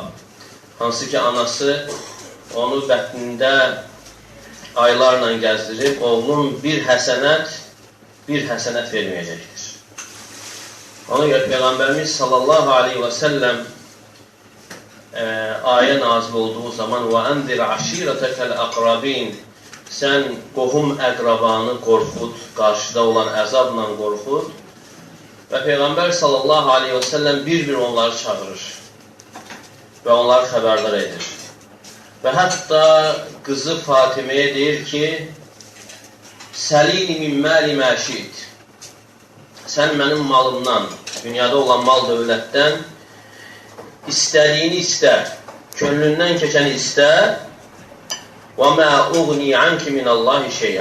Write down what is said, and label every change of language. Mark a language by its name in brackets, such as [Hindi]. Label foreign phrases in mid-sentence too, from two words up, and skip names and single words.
[Azerbaijani] Hansı ki, anası onu bətnində aylarla gəzdirib, oğlum bir həsənət verməyəcəkdir. Ona görə Peyğəmbərimiz [Arabic] صلى الله عليه وسلم [Azerbaijani] ayə nazil olduğu zaman [Arabic] وَأَنْذِرْ عَشِيرَتَكَ الْأَقْرَبِينَ [Azerbaijani] sən qohum əqrabanı qorxud, qarşıda olan əzabla qorxud və Peyğəmbər [Arabic] صلى الله عليه وسلم [Azerbaijani] bir-bir onları çağırır və onları xəbərdar edir. Və hətta qızı Fatiməyə deyir ki, [Arabic] سليني من مالي ما شئت, [Azerbaijani] sən mənim malımdan, dünyada olan mal dövlətdən istədiyini istə, könlündən keçəni istə və [Arabic] ما أغني عنك من الله شيئا.